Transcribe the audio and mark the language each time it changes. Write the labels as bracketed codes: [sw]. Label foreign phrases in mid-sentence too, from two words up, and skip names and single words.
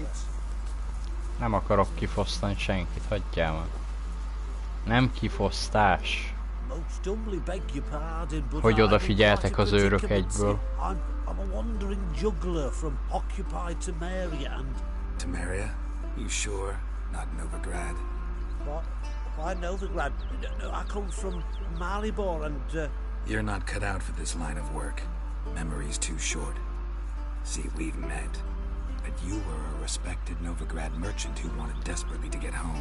[hu] Nem akarok kifosztani senkit, hagyjál már. Nem kifosztás. Hogy odafigyeltek az őrök egyből. [en] Temeria? You sure? Not Novigrad? What? Why Novigrad? No, I come from Maribor and... You're not cut out for this line of work. Memory's too short. See, we've met. But you were a respected Novigrad merchant who wanted desperately to get home.